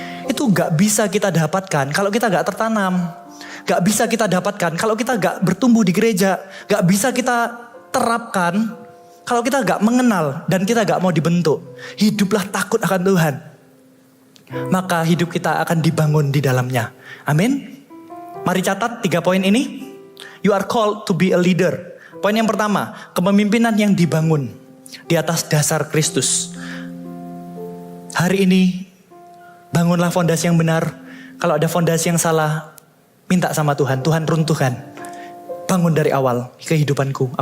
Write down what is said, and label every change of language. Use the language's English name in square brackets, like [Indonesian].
[Indonesian] Itu gak bisa kita dapatkan kalau kita gak tertanam. Gak bisa kita dapatkan kalau kita gak bertumbuh di gereja. Gak bisa kita terapkan kalau kita gak mengenal dan kita gak mau dibentuk. Hiduplah takut akan Tuhan. Maka hidup kita akan dibangun di dalamnya. Amin. Mari catat 3 poin ini. [English] You are called to be a leader. [Indonesian] Poin yang pertama, kepemimpinan yang dibangun di atas dasar Kristus. Hari ini bangunlah fondasi yang benar. Kalau ada fondasi yang salah, minta sama Tuhan. Tuhan runtuhkan. Bangun dari awal kehidupanku.